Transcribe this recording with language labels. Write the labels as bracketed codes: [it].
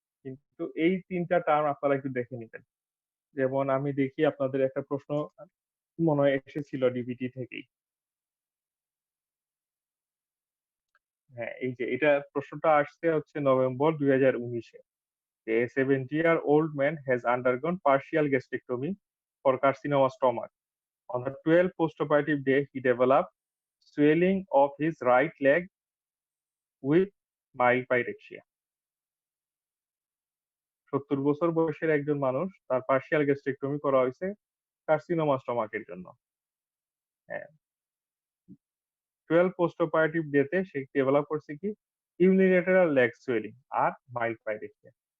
[bn] কিন্তু এই ৩ টা টার্ম আপনারা একটু দেখে নিবেন। যেমন আমি দেখি আপনাদের একটা প্রশ্ন মনে হয় এসেছিল ডিবিটি থেকেই। হ্যাঁ, এই যে এটা প্রশ্নটা আসছে হচ্ছে November ২০১৯ A. [en] A 70-year-old man has undergone partial gastrectomy for carcinoma stomach. On the 12th postoperative day, he developed swelling of his right leg with mild pyrexia। [bn] ৭০ বছর বয়সের একজন মানুষ তার পার্শিয়াল গ্যাস্ট্রেক্টমি করা হয়েছে কার্সিনোমা স্টমাকের জন্য। হ্যাঁ, 12 পোস্ট অপারেটিভ ডেতে সে ডেভেলপ করছে কি ইউনিল্যাটারাল লেগ সুয়েলিং আর মাইল্ড পাইরেক্সিয়া।